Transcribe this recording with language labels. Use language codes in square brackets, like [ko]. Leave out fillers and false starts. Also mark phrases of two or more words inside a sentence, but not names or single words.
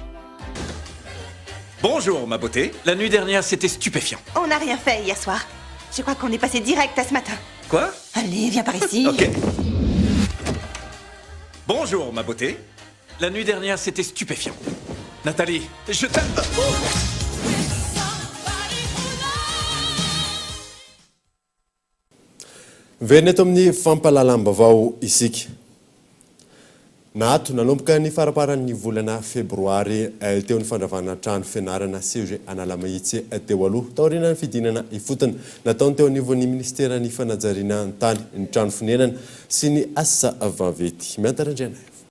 [fr] Bonjour, ma beauté. La nuit dernière, c'était stupéfiant. On n'a rien fait hier soir. Je crois qu'on est passé direct à ce matin. Quoi? Allez, viens par ici. Ok. Bonjour, ma beauté. La nuit dernière, c'était stupéfiant. Nathalie, je t'aime. [mg] Very eto amin'ny fampalalam-bavao isika. Nato nanomboka ny faraparan'ny volana febroary teo ny fandravana trano fianarana CEG Analamahitsy teo aloha taoriana ny fidinana ifotony nataony teo anivon'ny ministera ny fanajariana ny tany ny trano fonenana sy ny asa vaventy miantarandriana.